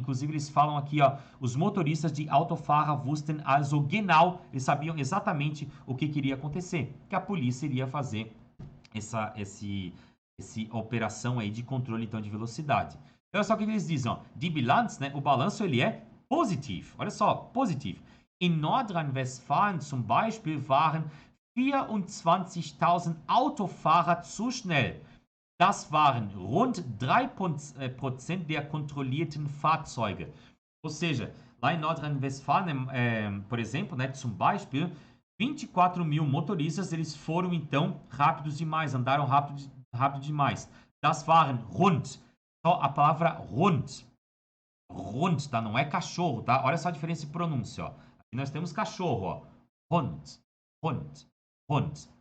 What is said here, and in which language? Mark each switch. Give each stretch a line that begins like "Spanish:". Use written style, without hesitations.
Portuguese: Inclusive, eles falam aqui, ó, os motoristas de Autofahrer wussten also genau, eles sabiam exatamente o que iria acontecer, que a polícia iria fazer essa operação aí de controle, então, de velocidade. Olha só o que eles dizem, ó, die Bilanz, né, o balanço, ele é positivo. Olha só, positivo.
German: In Nordrhein-Westfalen zum Beispiel waren 24.000 Autofahrer zu schnell. Das waren rund 3% der kontrollierten Fahrzeuge.
Portuguese: Ou seja, lá em Nordrhein-Westfalen, por exemplo, né, zum Beispiel, 24.000 motoristas, eles foram então rápidos demais, andaram rápido demais. Das waren rund. Só a palavra rund. Rund, tá? Não é cachorro, tá? Olha só a diferença de pronúncia, ó. Aqui nós temos cachorro, ó. Rund. Rund. Rund.